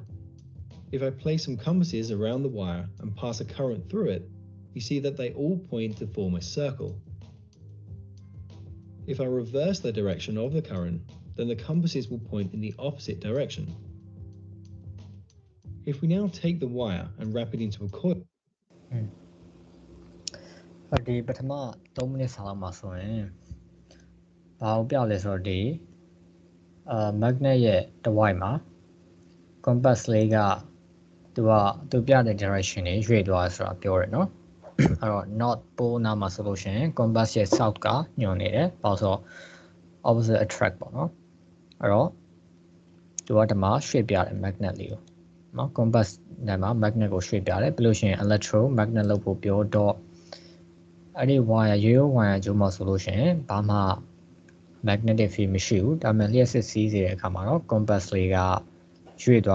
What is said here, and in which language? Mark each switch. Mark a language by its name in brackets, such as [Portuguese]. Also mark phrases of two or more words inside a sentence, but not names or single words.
[English] If I place some compasses around the wire and pass a current through it, we see that they all point to form a circle. If I reverse the direction of the current, then the compasses will point in the opposite direction. If we now take the wire and wrap it into a coil, [Burmese] ဒီပထမ3မိနစ်စာလောက်မှာဆိုရင်ဘာကိုပြလဲဆိုတော့ဒီmagnet ရဲ့တစ်ဝိုက်မှာ compass လေးကသူပြတဲ့ direction တွေရွေ့သွားဆိုတာပြောတယ်နော်အဲ့တော့ [English] north pole [Burmese] နားမှာဆိုလို့ရှိရင် compass ရဲ့ south က ညွှန်နေတယ်ဘာလို့ဆိုတော့ [English] opposite attract [Burmese] ပေါ့နော်အဲ့တော့သူကဒီမှာရွှေ့ပြတယ် magnet လေးကိုနော် compass နဲ့မှာ magnet ကိုရွှေ့ပြတယ်ပြီးလို့ရှိရင် electromagnet လို့ပို့ပြောတော့ အဲ့ဒီ wire ရိုး wire ကျိုးမှာဆိုလို့ရှိရင်ဘာမှ [English] magnetic field [Burmese] မရှိဘူးဒါပေမဲ့လျှက်စစ်စီးစေတဲ့အခါမှာတော့ compass လေးကရွေ့